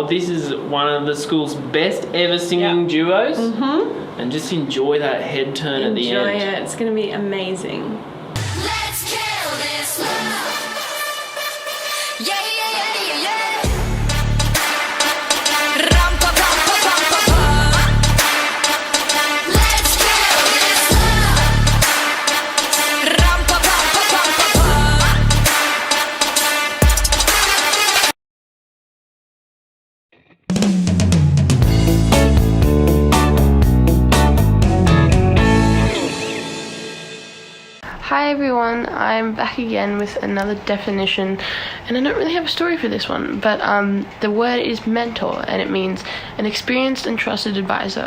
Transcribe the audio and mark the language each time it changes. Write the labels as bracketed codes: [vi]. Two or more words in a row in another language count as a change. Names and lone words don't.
[en] This is one of the school's best ever singing duos. And just enjoy that head turn at the Enjoy end. it. It's going to be amazing. Let's kill this love. Yeah, yeah, yeah, yeah, yeah. Ram pa pam pa pam pa pam. Let's kill this love. Ram pa pam pa pam pa pam. Hi everyone, I'm back again with another definition, and I don't really have a story for this one, but the word is mentor, and it means an experienced and trusted advisor.